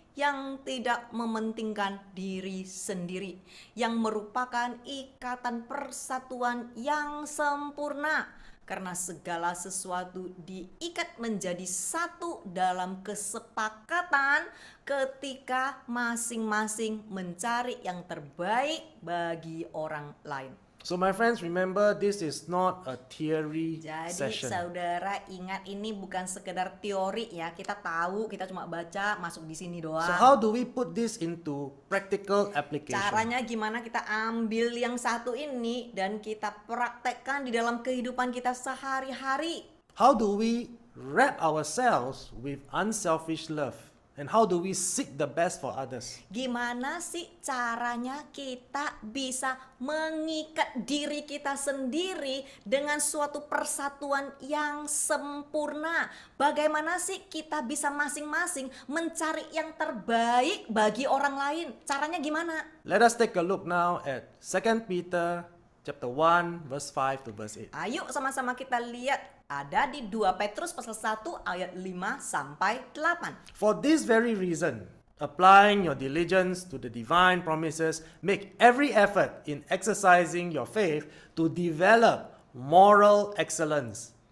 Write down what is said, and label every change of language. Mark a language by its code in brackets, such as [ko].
[id] yang tidak mementingkan diri sendiri, yang merupakan ikatan persatuan yang sempurna, karena segala sesuatu diikat menjadi satu dalam kesepakatan ketika masing-masing mencari yang terbaik bagi orang lain. [en] So my friends, remember this is not a theory [id] Jadi [en] session. [id] saudara ingat, ini bukan sekedar teori ya. Kita tahu, kita cuma baca, masuk di sini doang. [en] So how do we put this into practical application? [id] Caranya gimana kita ambil yang satu ini dan kita praktekkan di dalam kehidupan kita sehari-hari. [en] How do we wrap ourselves with unselfish love? And how do we seek the best for others? [id] Gimana sih caranya kita bisa mengikat diri kita sendiri dengan suatu persatuan yang sempurna? Bagaimana sih kita bisa masing-masing mencari yang terbaik bagi orang lain? Caranya gimana? [en] Let us take a look now at 2 Peter chapter 1 verse 5 to verse 8. [id] Ayo sama-sama kita lihat, ada di 2 Petrus pasal 1 ayat 5 sampai 8. [en] For this very reason, applying your diligence to the divine promises, make every effort in exercising your faith to develop moral excellence.